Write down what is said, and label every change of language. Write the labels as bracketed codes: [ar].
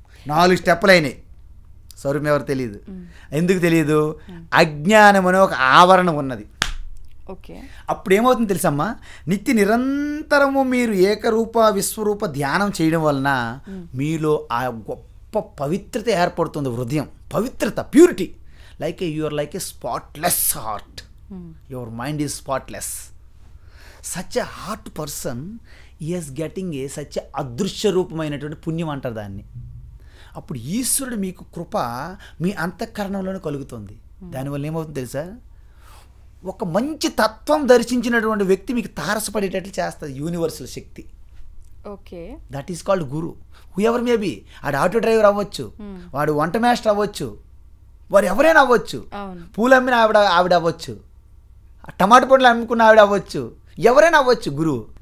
[te] 4 స్టెప్పులు అయినాయి, స్వరూపం ఎవరు తెలియదు. ఎందుకు తెలియదు? అజ్ఞానం అనే ఒక ఆవరణ ఉన్నది. అప్పుడు ఏమవుతుంది తెలుసమ్మా? నిత్య నిరంతరము మీరు ఏకరూప విశ్వరూప ధ్యానం చేయడం వలన మీలో ఆ గొప్ప పవిత్రత ఏర్పడుతుంది. హృదయం పవిత్రత, purity. [en] you are like a spotless heart. Your mind is spotless. Such a heart person is getting such a [te] అదృశ్య రూపమైనటువంటి పుణ్యం అంటారు దాన్ని. అప్పుడు ఈశ్వరుడు మీకు కృప మీ అంతఃకరణంలోనే కలుగుతుంది. దానివల్ల ఏమవుతుంది తెలుసా? ఒక మంచి తత్వం దర్శించినటువంటి వ్యక్తి మీకు తారసపడేటట్లు చేస్తుంది universal Shakti. Okay. [en] That is called guru. Whoever maybe, [te] ఆడు ఆటో డ్రైవర్ అవ్వచ్చు, వాడు వంట మాస్టర్ అవ్వచ్చు, వారు ఎవరైనా అవ్వచ్చు, పూలు అమ్మిన ఆవిడ అవ్వచ్చు, టమాటా పండ్లు అమ్ముకున్న ఆవిడ అవ్వచ్చు, ఎవరైనా అవ్వచ్చు గురువు.